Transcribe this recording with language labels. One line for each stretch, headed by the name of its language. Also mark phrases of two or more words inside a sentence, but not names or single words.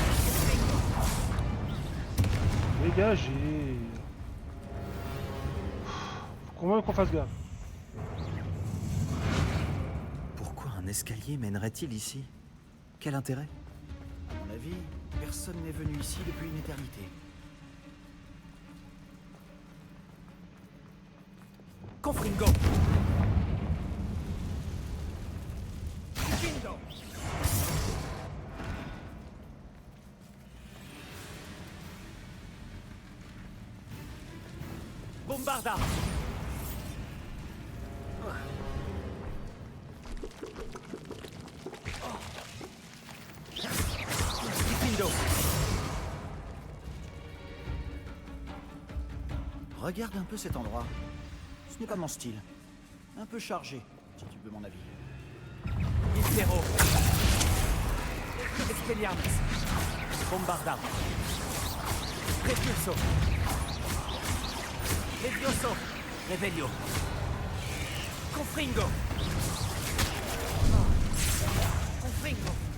French: Dégagez. Faut qu'on qu'on fasse gaffe. Pourquoi un escalier mènerait-il ici? Quel intérêt? À mon avis, personne n'est venu ici depuis une éternité. Confringo! Diffindo! Bombarda! Diffindo! Regarde un peu cet endroit. Ce n'est pas mon style. Un peu chargé, si tu veux mon avis. Impero! Expelliarmus! Bombarda! Repulso! Levioso! Revelio! Confringo! Confringo!